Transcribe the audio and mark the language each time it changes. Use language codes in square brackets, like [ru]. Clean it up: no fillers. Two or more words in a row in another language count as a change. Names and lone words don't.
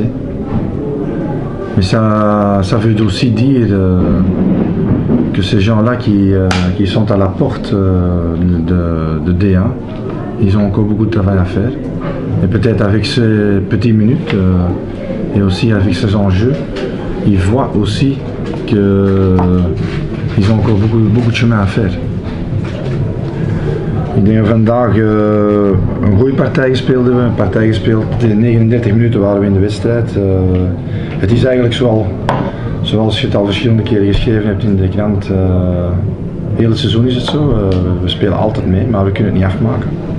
[fr] Mais ça veut aussi dire que ces gens-là qui sont à la porte de D1, ils ont encore beaucoup de travail à faire. Et peut-être avec ces petites minutes et aussi avec ces enjeux, ils voient aussi qu'ils ont encore beaucoup de chemin à faire. [nl] Ik denk vandaag een goede partij gespeeld hebben. Een partij gespeeld, 39 minuten waren we in de wedstrijd. Het is eigenlijk zoals je het al verschillende keren geschreven hebt in de krant. Heel het seizoen is het zo. We spelen altijd mee, maar we kunnen het niet afmaken.